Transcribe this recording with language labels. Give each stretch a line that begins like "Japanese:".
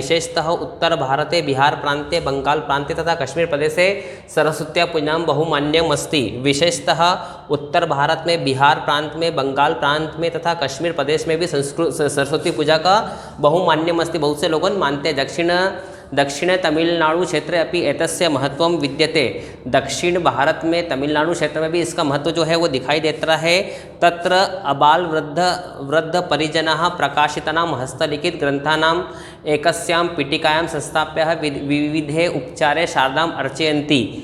Sanskrit: विशेषतः उत्तर भारते बिहार प्रांते बंगाल प्रांते तथा कश्मीर प्रदेशे सरस्वत्या पूजा बहुमान्यम अस्ति।
Hindi: विशेषतः उत्तर भारत में, बिहार प्रांत में, बंगाल प्रांत में तथा कश्मीर प्रदेश में भी सरस्वती पूजा का
Sanskrit: बहुमान्यम अस्ति,
Hindi: बहुत से लोग मानते हैं।
Sanskrit: दक्षिण तमिलनाडु क्षेत्रे अपि एतस्य महत्वं विद्यते।
Hindi: दक्षिण भारत में तमिलनाडु क्षेत्र में भी इसका महत्व जो है वो दिखाई देता है।
Sanskrit: तत्र अबाल वृद्ध परिजनाः प्रकाशितानां हस्तलिखित ग्रंथानां एकस्यां पीठिकायां संस्थाप्य विविधे उपचारे शारदाम् अर्चयन्ति।